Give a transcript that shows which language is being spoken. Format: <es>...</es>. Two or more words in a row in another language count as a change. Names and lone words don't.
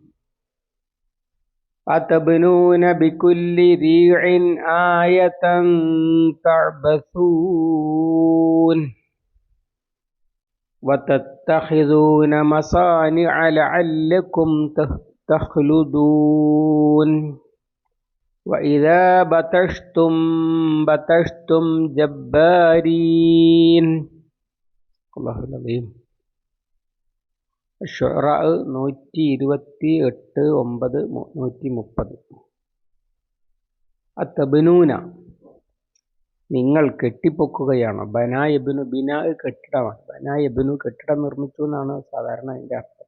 <ar>أتبنون بكل ريع آية تعبثون وتتخذون مصانع لعلكم تخلدون وإذا بطشتم جبارين. الله العظيم.</ar> <ml>അശ്ശുഅറാ 128, 9, 130. അത്തബ്നൂന, നിങ്ങൾ കെട്ടിപ്പൊക്കുകയാണോ? ബനായബ്നു, ബിനാ കെട്ടിടമാണ്. ബനായബ്നു കെട്ടിടം നിർമ്മിച്ചു എന്നാണ് സാധാരണ അതിൻ്റെ അർത്ഥം.</ml>